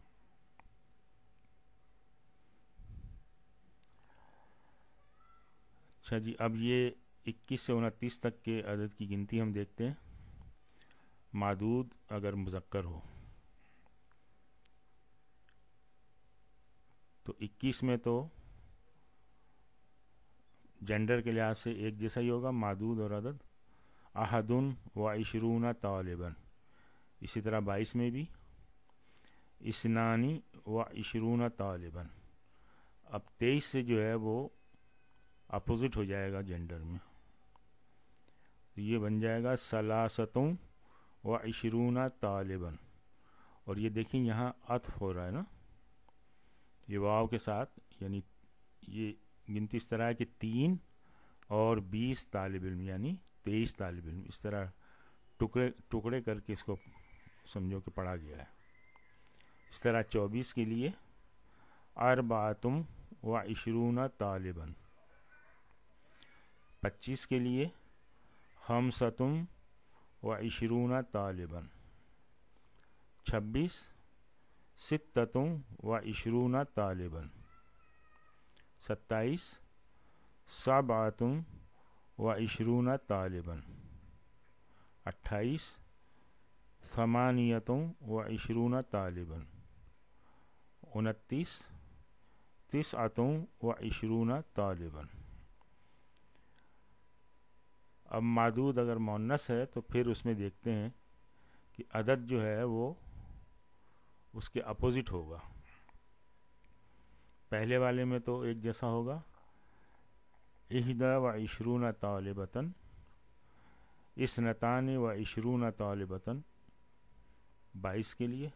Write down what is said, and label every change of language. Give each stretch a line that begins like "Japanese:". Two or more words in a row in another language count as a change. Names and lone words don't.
Urdu: اچھا جی، اب یہ 21 سے 29 تک کے عدد کی گنتی ہم دیکھتے ہیں۔ معدود اگر مذکر ہو تو 21 میں تو جینڈر کے لحاظ سے ایک جیسا ہی ہوگا معدود اور عدد،
Arabic: احد و عشرون طالباً،
Urdu: اسی طرح 22 میں بھی
Arabic: اثنانی و عشرون طالباً۔
Urdu: اب 23 سے جو ہے وہ اپوزٹ ہو جائے گا جینڈر میں، تو یہ بن جائے گا
Arabic: ثلاثتوں و عشرون طالباً،
Urdu: اور یہ دیکھیں یہاں عطف ہو رہا ہے نا یہ واو کے ساتھ، یعنی یہ گنتی اس طرح ہے کہ 3 اور 20 طالب علم، یعنی 23 طالب علم، اس طرح ٹکڑے کر کے اس کو سمجھو کہ پڑھا گیا ہے۔ اس طرح 24 کے لیے
Arabic: اربعۃ و عشرون طالباً، 25
Urdu: کے لیے
Arabic: خمسۃ و عشرون طالباً، 26 ستۃ و عشرون طالباً، 27 سبعۃ و عشرون طالباً، 28 ثمانیۃ و عشرون طالباً، 29 تسعۃ و عشرون طالباً۔
Urdu: اب معدود اگر مؤنث ہے تو پھر اس میں دیکھتے ہیں کہ عدد جو ہے وہ اس کے اپوزٹ ہوگا۔ پہلے والے میں تو ایک جیسا ہوگا،
Arabic: احدی و عشرون طالبتاً، اثنتان و عشرون طالبتاً 22
Urdu: کے لیے۔